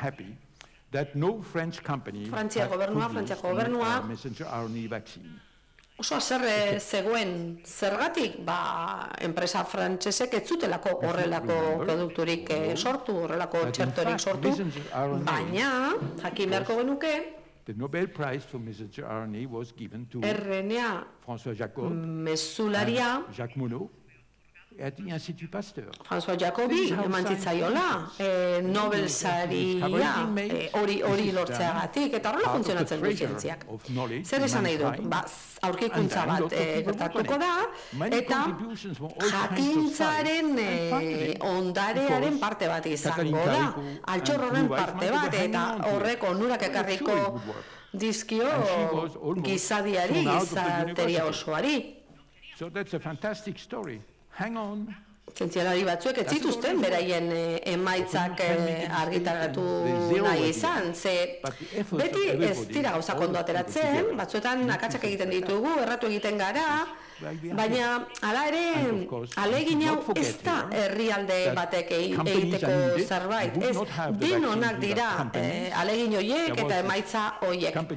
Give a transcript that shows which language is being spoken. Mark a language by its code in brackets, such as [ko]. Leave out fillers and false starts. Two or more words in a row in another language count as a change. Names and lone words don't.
[eu] Frantziako gobernua, oso haserre zegoen zergatik, enpresa frantsesek ez zutelako horrelako produkturik sortu, horrelako txertorik sortu, baina, jakin beharko genuke, [en] The Nobel Prize for Messenger RNA was given to RNA François Jacob [eu] mesularia [en] and Jacques Monod at the Institut Pasteur. [eu] François Jacobi eman zitzaiola Nobel saria hori lortzeagatik, eta horrela funtzionatzen du zientziak. Zer esan nahi dut? Aurkikuntza bat gertatuko da, eta jakintzaren ondarearen parte bat izango da, altxor horren parte bat, eta horrek onurak ekarriko dizkio gizadiari, gizateria osoari. [en] So that's a fantastic story. Hang on. [eu] Zientzialari batzuek ez zituzten beraien emaitzak argitaratu nahi izan, ze beti ez dira gauzak ondo ateratzen, batzuetan akatsak egiten ditugu, erratu egiten gara, baina hala ere ahalegin hau ez da herrialde batek egiteko zerbait, ez denonak dira ahalegin horiek eta emaitza horiek.